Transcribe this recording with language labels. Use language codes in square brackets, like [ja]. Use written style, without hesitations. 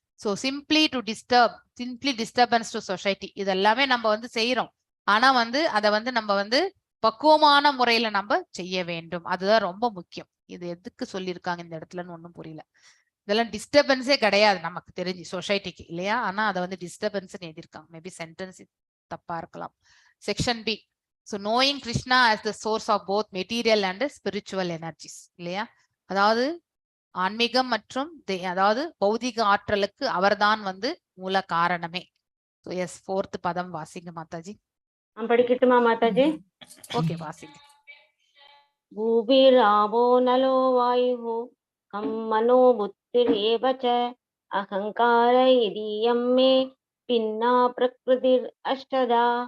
[en] so simply disturbance to society, [ta] இதெல்லாமே நம்ம வந்து செய்யறோம். ஆனா வந்து அதை வந்து நம்ம வந்து பக்குவமான முறையில நம்ம செய்ய வேண்டும். அதுதான் ரொம்ப முக்கியம். இது எதுக்கு சொல்லியிருக்காங்க இந்த இடத்துலன்னு ஒன்றும் புரியல. இதெல்லாம் டிஸ்டர்பன்ஸே கிடையாது நமக்கு தெரிஞ்சு சொசைட்டிக்கு இல்லையா. ஆனா அதை வந்து டிஸ்டர்பன்ஸ் எழுதியிருக்காங்க. மேபி சென்டென்ஸ் தப்பா இருக்கலாம். Section B, so knowing Krishna [en] as the source of both material and spiritual energies [ta] இல்லையா. அதாவது ஆன்மீகம் மற்றும் அதாவது பௌதிக ஆற்றலுக்கு அவர்தான் வந்து மூல காரணமே. ஸோ எஸ், 4th பதம் வாசிங்க மாதாஜி. படிக்கட்டுமா மாதாஜி? ஓகே வாசிங்க. [sa] பூபிராபோ நலோ வாயு கம் மனோ புத்திரேவ ச அகங்கார இதீயம் மே பின்னா பிரகிருதிர் அஷ்டதா.